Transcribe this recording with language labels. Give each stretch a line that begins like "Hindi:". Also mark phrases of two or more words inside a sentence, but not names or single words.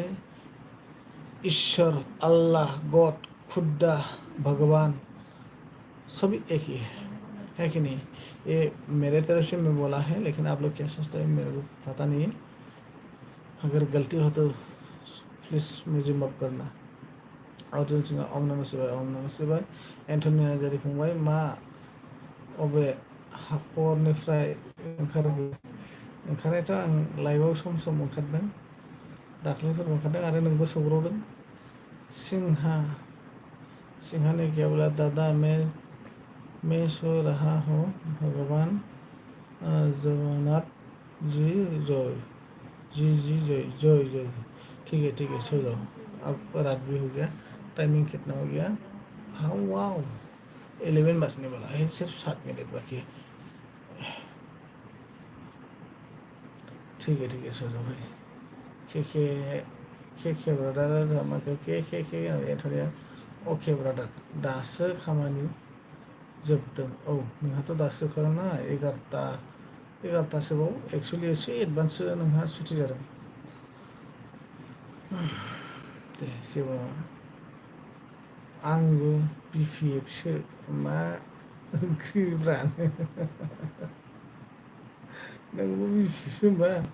Hindi: ईश्वर अल्लाह गॉड खुदा भगवान सभी एक ही है कि नहीं ये मेरे तरफ से मैं बोला है लेकिन आप लोग क्या सोचते हैं मेरे को पता नहीं है अगर गलती हो तो प्लीज़ मुझे माफ करना अर्जुन सिंह ओम नमः शिवाय एन्टनी नार्जारी
Bodo: फंबाय मा अबे हाखरनिफ्राय ओंखारनायाथ' आं लाइभआव सम सम ओंखारदों दाख्लैफोर ओंखारदों आरो नोंबो सौग्रावदों
Hindi: सिंहा ने क्या बोला दादा मैं सो रहा हूँ भगवान जगन्नाथ जी जय जी जय जय ठीक है सो जाओ अब रात भी हो गया टाइमिंग कितना हो गया हाँ वाओ 11 बजने वाला है सिर्फ 7 मिनट बाकी है ठीक है सो जाओ भाई
Bodo: के ब्रादार माखो के एन्थनिया अके ब्रादार दासो खामानि जोबदों औ नोंहाथ' दासो जोबखागोन ना 11टासोबाव एक्सुवेलि एसे एडभान्ससो नोंहा सुथि जादों दे जेबो नङा आंबो BPFसो मा ओंख्रिब्रा नोंबो BPF होनबा